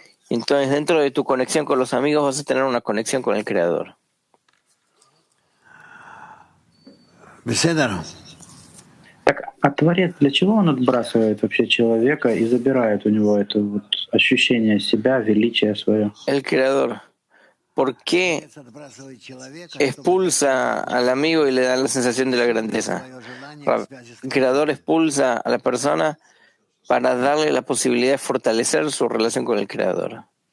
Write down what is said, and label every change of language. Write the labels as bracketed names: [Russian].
[Spanish] Entonces, dentro de tu conexión con los amigos vas a tener una conexión con el Creador. [Russian] Так, а Творец для чего он отбрасывает вообще человека и забирает у него это вот ощущение себя, величие свое? [Spanish] El Creador. ¿Por qué expulsa al amigo y le da la sensación de la grandeza? El Creador expulsa a la persona para darle la posibilidad de fortalecer su relación con el Creador.